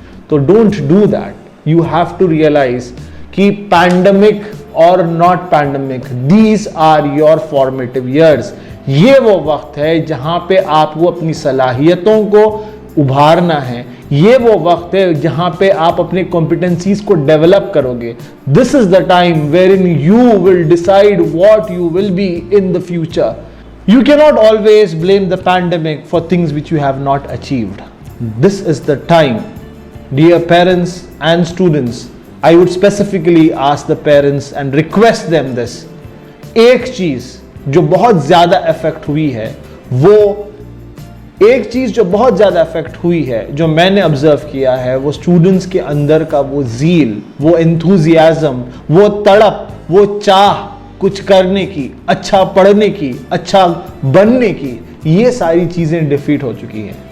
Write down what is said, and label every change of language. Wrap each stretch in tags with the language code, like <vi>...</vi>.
<en>तो don't do that. You have to realize कि pandemic और not pandemic, these are your formative years.</en> <hi>ये वो वक्त है जहां पे आपको अपनी सलाहियतों को उभारना है. ये वो वक्त है जहां पे आप अपने कॉम्पिटेंसीज को डेवलप करोगे.</hi> <en>This is the time wherein you will decide what you will be in the future. You cannot always blame the pandemic for things which you have not achieved. This is the time. Dear parents and students, I would specifically ask the parents and request them this.</en> <hi>एक चीज जो बहुत ज्यादा affect हुई है, वो एक चीज जो बहुत ज्यादा अफेक्ट हुई है, जो मैंने ऑब्जर्व किया है, वो स्टूडेंट्स के अंदर का वो ज़ील, वो एंथुजियाज्म, वो तड़प, वो चाह कुछ करने की, अच्छा पढ़ने की, अच्छा बनने की, ये सारी चीजें डिफीट हो चुकी हैं.</hi>